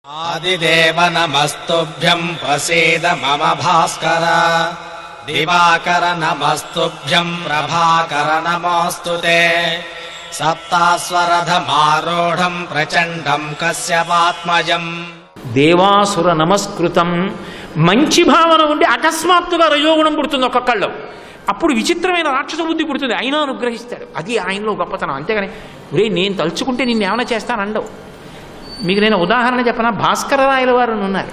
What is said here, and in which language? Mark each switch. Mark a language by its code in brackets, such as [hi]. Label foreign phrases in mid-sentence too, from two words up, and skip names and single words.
[sa] आदिदेव नमस्तुभ्यं प्रसीद मम भास्कर दिवाकर नमस्तुभ्यं प्रभाकर नमोऽस्तुते सप्तास्वरधमारूढं प्रचण्डं कश्यपात्मजं దేవాసుర నమస్కృతం. [te] మంచి భావన ఉండి అకస్మాత్తుగా రజోగుణం పుడుతుంది ఒక్కొక్కళ్ళు. అప్పుడు విచిత్రమైన రాక్షస బుద్ధి పుడుతుంది. అయినా అనుగ్రహిస్తాడు. అది ఆయనలో గొప్పతనం. అంతేగాని ఒరే నేను తలుచుకుంటే నిన్ను ఏమైనా చేస్తానండవు. మీకు నేను ఉదాహరణ చెప్పనా? భాస్కర రాయల వారు ఉన్నారు.